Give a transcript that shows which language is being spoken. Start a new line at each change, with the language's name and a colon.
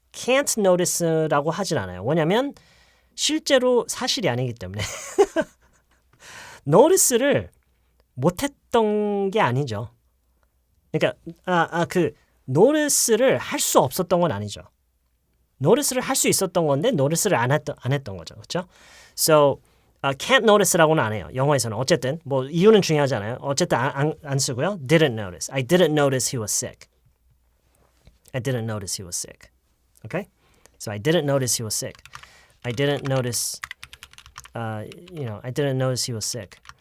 English: Can't notice
Korean: 라고 하진 않아요. 왜냐면 실제로 사실이 아니기 때문에. notice를 못했던 게 아니죠. 그러니까 그 notice를 할 수 없었던 건 아니죠. notice를 할 수 있었던 건데 notice를 안 했던 거죠. 그렇죠?
English: So can't notice
Korean: 라고는 안 해요. 영어에서는 어쨌든 뭐 이유는 중요하지 않아요. 어쨌든 안 쓰고요.
English: Didn't notice. I didn't notice he was sick. I didn't notice he was sick. Okay? So I didn't notice he was sick. I didn't notice I didn't notice he was sick.